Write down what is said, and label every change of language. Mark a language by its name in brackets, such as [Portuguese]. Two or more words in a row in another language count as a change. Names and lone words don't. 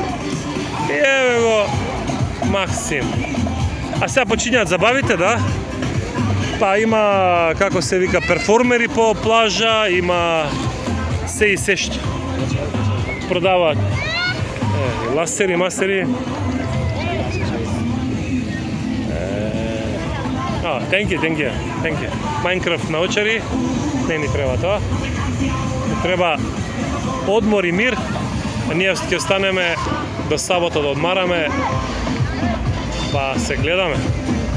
[Macedonian] Еве го Максим. А сега почињаат забавите, да? Па има, како се вика, перформери по плажа, има се и се што. Продаваат ласери, мастери. [English] Thank you. [Macedonian] Minecraft научари. Не ни треба тоа. Треба одмор и мир. Ние ќе останеме до сабота да одмараме. Па се гледаме.